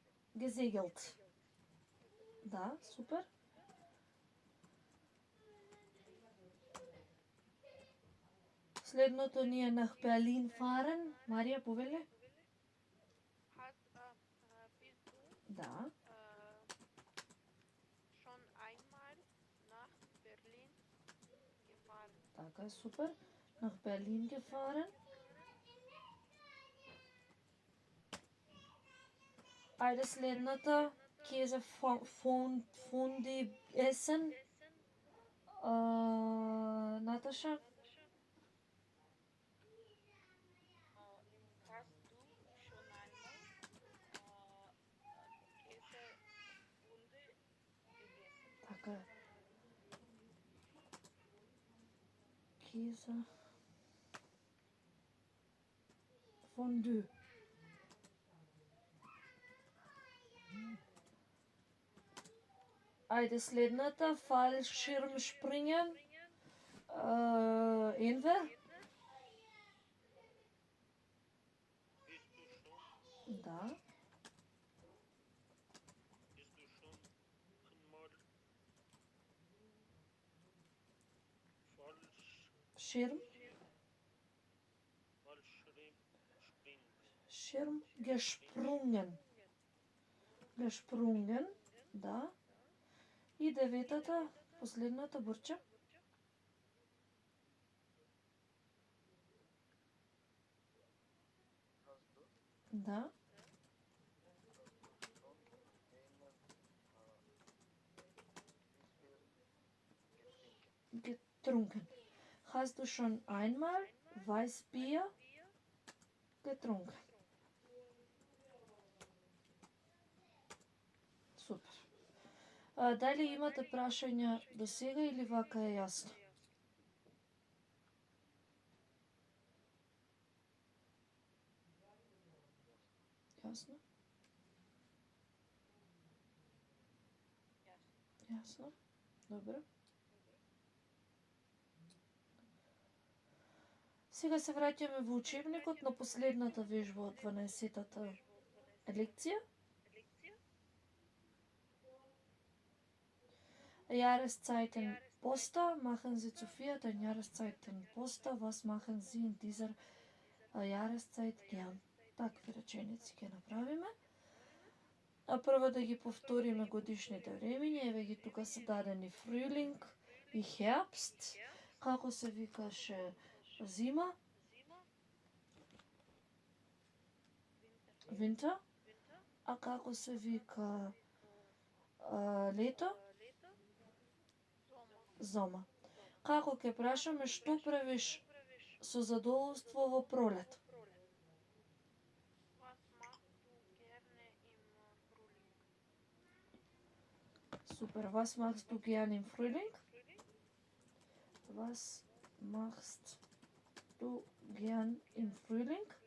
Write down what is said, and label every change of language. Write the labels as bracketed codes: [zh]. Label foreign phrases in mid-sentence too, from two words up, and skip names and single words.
[de] Gesegelt. [mk] Да, супер. Следното ни е [de] nach Berlin fahren. [mk] Марија, повели? [de] Bist du [mk] Да. [de] schon einmal nach Berlin gefahren? [mk] Така, супер. [de] Nach Berlin gefahren. [mk] Ајде следната. [de] Käse Fondue essen. [mk] Наташа? [de] Hast du schon einmal Käsehunde gegessen? [mk] Така. [de] Käse Fondue. [mk] Ајде следната. [de] Fallschirmspringen. Enver? Bist du schon [mk] Да. [de] einmal Schirm. Schirm gesprungen. Gesprungen. [mk] Да. И деветата, последната Бурча. Да. [de] Getrunken. Hast du schon einmal Weißbier getrunken? [mk] Супер. Дали имате прашања до сега или вака е јасно? Јасно? Јасно. Добро. Сега се враќаме во учебникот на последната вежба од 12-тата лекција. [de] Jahreszeiten Poster, machen Sie zu viert ein Jahreszeiten Poster, was machen Sie in dieser Jahreszeit gern? [mk] Такви реченици ќе направиме. А прво да ги повториме годишните времиња, еве ги тука се дадени Frühling и Herbst, како се викаше зима, Winter, а како се вика лето, Зома. Како ќе прашаме што правиш со задоволство во пролет? [de] Was machst du gerne im Frühling? [mk] Супер. [de] Was machst du gern im Frühling? Was machst du gern im Frühling?